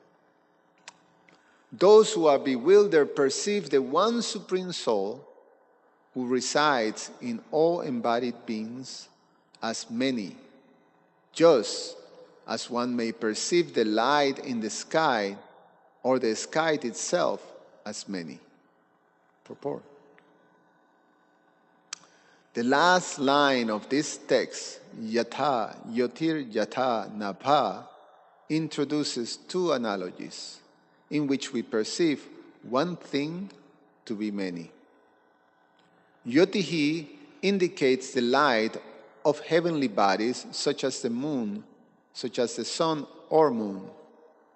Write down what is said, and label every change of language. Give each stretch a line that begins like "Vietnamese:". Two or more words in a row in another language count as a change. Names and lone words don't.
English: Those who are bewildered perceive the one Supreme Soul who resides in all embodied beings as many, just as one may perceive the light in the sky or the sky itself as many. Purport. The last line of this text,
Sanskrit: yatha, yotir yatha nabha,
English: introduces two analogies in which we perceive one thing to be many. Yotihi indicates the light of heavenly bodies such as the moon, such as the sun or moon.